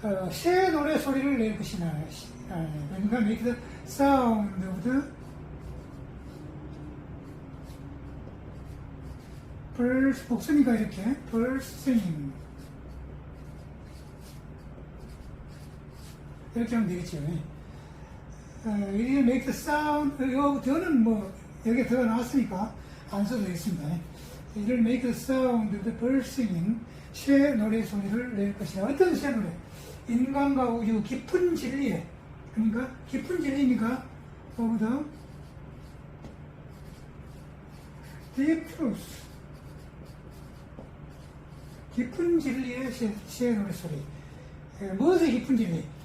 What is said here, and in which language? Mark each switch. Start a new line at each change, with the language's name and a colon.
Korean: 새 노래 소리를 낼 것이나. 그러니까
English: make the sound of the birds.
Korean: 목소리가 이렇게
English: birds singing.
Korean: 이렇게 하면 되겠죠.
English: It will make the sound.
Korean: 더는 뭐 여기 더가 나왔으니까 안 써도 되겠습니다.
English: It will make the sound of the birds singing.
Korean: 새 노래 소리를 낼 것이다. 어떤 새 노래? 인간과 우주 깊은 진리에, 그러니까 깊은 진리니까
English: of the deep truth.
Korean: 깊은 진리의 새 노래 소리. 무엇의 깊은 진리?